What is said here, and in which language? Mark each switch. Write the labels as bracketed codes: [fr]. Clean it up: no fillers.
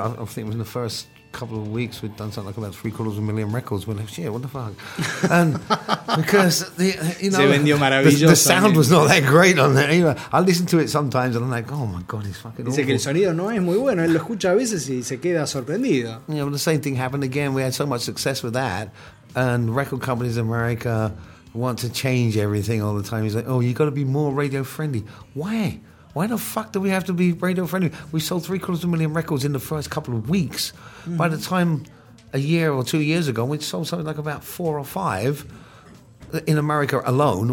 [en] I think it was in the first couple of weeks we'd done something like about 750,000 records. We're like, yeah, what the fuck? And because the, you know, [es] se vendió maravilloso, [en] the sound was not that great on that either. I listen to it sometimes and I'm like, oh my god, it's fucking awful. [es] Dice que el sonido no es muy bueno. Él lo escucha a veces y se queda sorprendido. [en] You know, the same thing happened again. We had so much success with that, and record companies in America want to change everything all the time. He's like, oh, you got to be more radio friendly. Why? Why the fuck do we have to be radio friendly? We sold 750,000 records in the first couple of weeks. Mm-hmm. By the time a year or 2 years ago, we'd sold something like about 4 or 5 in America alone.